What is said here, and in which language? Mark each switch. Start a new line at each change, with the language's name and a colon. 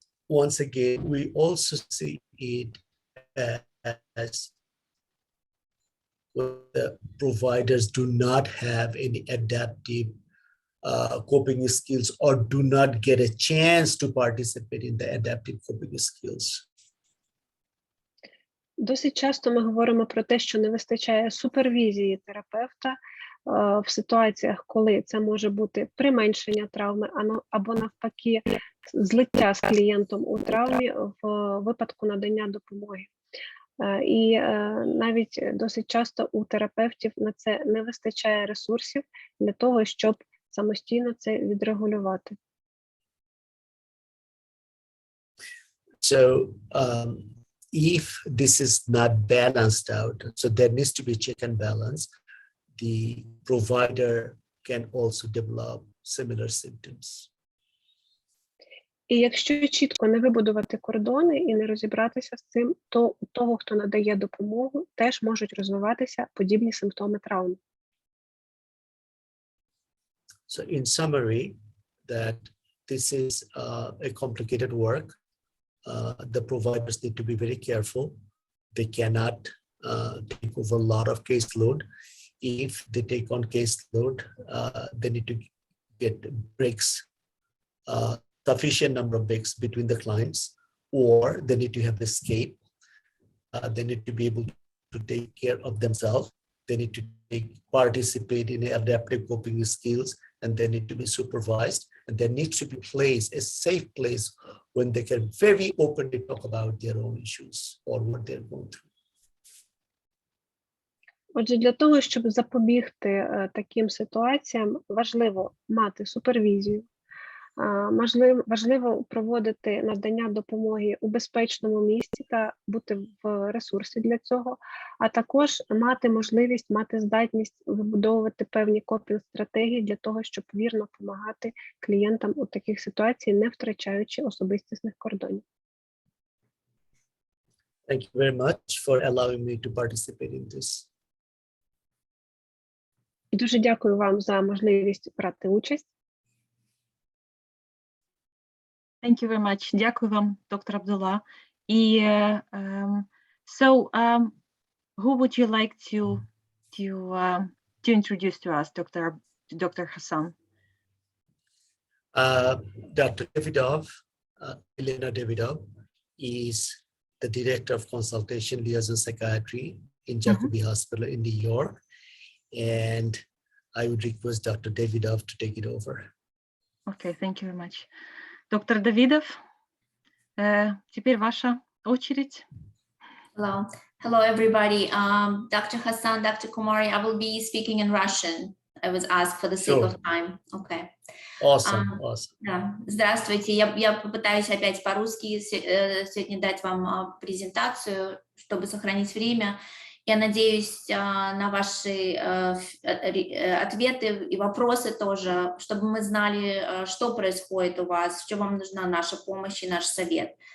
English: Once again, we also see it as the providers do not have any adaptive coping skills or do not get a chance to participate in the adaptive coping skills.
Ukrainian: Досить часто ми говоримо про те, що не вистачає супервізії терапевта в ситуаціях, коли це може бути применшення травми, або навпаки злиття з клієнтом у травмі в випадку надання допомоги. І навіть досить часто у терапевтів на це не вистачає ресурсів для того, щоб самостійно це відрегулювати.
English: So if this is not balanced out, so there needs to be check and balance, the provider can also develop similar symptoms.
Ukrainian: І якщо чітко не вибудувати кордони і не розібратися з цим, то у того, хто надає допомогу, теж можуть розвиватися подібні симптоми травми.
English: So in summary, that this is a complicated work. The providers need to be very careful. They cannot take over a lot of caseload. If they take on caseload, they need to get breaks, sufficient number of breaks between the clients, or they need to have escape. They need to be able to take care of themselves. They need to participate in adaptive coping skills, and they need to be supervised. And there needs to be a safe place when they can very openly talk about their own issues or what they're going through.
Ukrainian: Отже, для того, щоб запобігти таким ситуаціям, важливо мати супервізію, важливо проводити надання допомоги у безпечному місці та бути в ресурсі для цього, а також мати можливість, мати здатність вибудовувати певні копінг-стратегії для того, щоб вірно допомагати клієнтам у таких ситуаціях, не втрачаючи особистісних кордонів.
English: Thank you very much for allowing me to participate in this.
Ukrainian: І дуже дякую вам за можливість брати участь.
English: Thank you very much.
Ukrainian: Дякую вам, доктор Абдулла.
English: І so who would you like to introduce to us, Dr. Hasan? Dr. Davydov, Yelena Davydov, is the Director of Consultation Liaison Psychiatry in Jacobi Hospital in New York. And I would request Dr. Davydov to take it over. Okay, thank you very much.
Russian: Доктор Давидов, теперь ваша очередь.
English: Hello. Hello, everybody. Dr. Hasan, Dr. Kumari, I will be speaking in Russian. I was asked for the sake of time. Okay. Awesome, awesome.
Russian: Да. Здравствуйте. Я попытаюсь опять по-русски сегодня дать вам презентацию, чтобы сохранить время. Я надеюсь на ваши ответы и вопросы тоже, чтобы мы знали, что происходит у вас, в чем вам нужна наша помощь и наш совет.